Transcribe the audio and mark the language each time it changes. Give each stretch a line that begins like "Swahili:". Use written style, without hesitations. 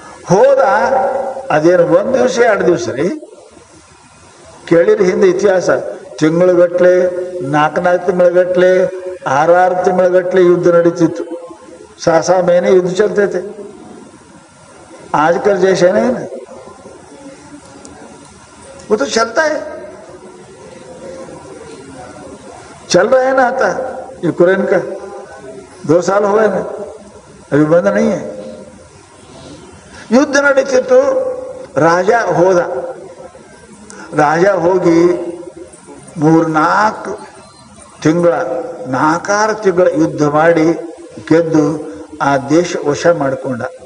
Kannada: ಹೋದ. ಅದೇನು ಒಂದು ದಿವಸ ಎರಡು ದಿವಸ ರೀ, ಕೇಳಿರಿ ಹಿಂದೆ ಇತಿಹಾಸ. ತಿಂಗಳಗಟ್ಲೆ, ನಾಲ್ಕು ತಿಂಗಳಗಟ್ಲೆ, 6 ತಿಂಗಳಗಟ್ಲೆ ಯುದ್ಧ ನಡೀತಿತ್ತು.
Hindi: 6 महीने युद्ध चलते थे. आजकल जैसे नहीं ना, वो तो चलता है, चल रहा है ना. आता यूक्रेन का 2 साल हो गए ना, अभी बंद नहीं है.
Kannada: युद्ध ನಡೀತಿತ್ತು. ರಾಜ ಹೋದ. ರಾಜ ಹೋಗಿ 3-4 ತಿಂಗಳ 4-6 ತಿಂಗಳ ಯುದ್ಧ ಮಾಡಿ ಗೆದ್ದು ಆ ದೇಶ ವಶ ಮಾಡಿಕೊಂಡ.